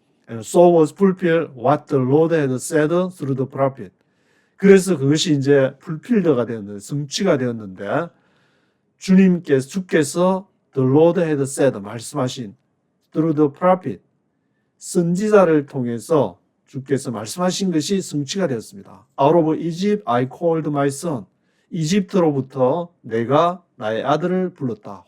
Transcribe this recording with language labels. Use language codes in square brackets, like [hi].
[en] And so was fulfilled what the Lord had said through the prophet. [ko] 그래서 그것이 이제 풀필드가 되었는데, 성취가 되었는데, 주께서 [en] the Lord had said, [ko] 말씀하신 [en] through the prophet, [ko] 선지자를 통해서 주께서 말씀하신 것이 성취가 되었습니다. [en] Out of Egypt I called my son. [ko] 이집트로부터 내가 나의 아들을 불렀다.